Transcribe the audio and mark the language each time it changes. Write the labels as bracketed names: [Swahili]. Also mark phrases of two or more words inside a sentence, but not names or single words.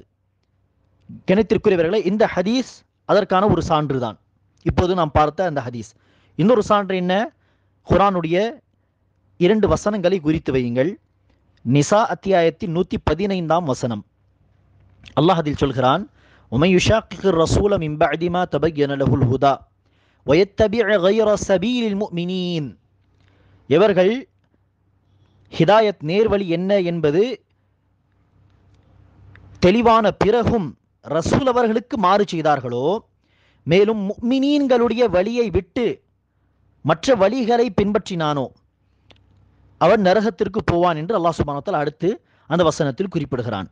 [Tamil] கிணத்திற்குரியவர்களை, இந்த ஹதீஸ் அதற்கான ஒரு சான்று தான். இப்போது நாம் பார்த்த அந்த ஹதீஸ். இன்னொரு சான்று என்ன? குர்ஆனுடைய 2 வசனங்களை குறித்து வையுங்கள். நிசா அத்தியாயத்தின் 115ஆம் வசனம். அல்லாஹ் அதில் சொல்கிறான், [Arabic] وَمَن يُشَاقِقِ الرَّسُولَ مِن بَعْدِ مَا تَبَيَّنَ لَهُ الْهُدَى وَيَتَّبِعْ غَيْرَ سَبِيلِ الْمُؤْمِنِينَ. [Tamil] எவர்கள் ஹிதாயத் நேர்வழி என்ன என்பது தெளிவான பிறகும் ரசூல் அவர்களுக்கு மாறு செய்தார்களோ, மேலும் முஃமினீன்களுடைய வழியை விட்டு மற்ற வழிகளை பின்பற்றினானோ அவன் நரகத்திற்கு போவான் என்று அல்லாஹ் [Arabic] سبحانه وتعالى [Tamil] அடுத்து அந்த வசனத்தில் குறிப்பிடுகிறான்.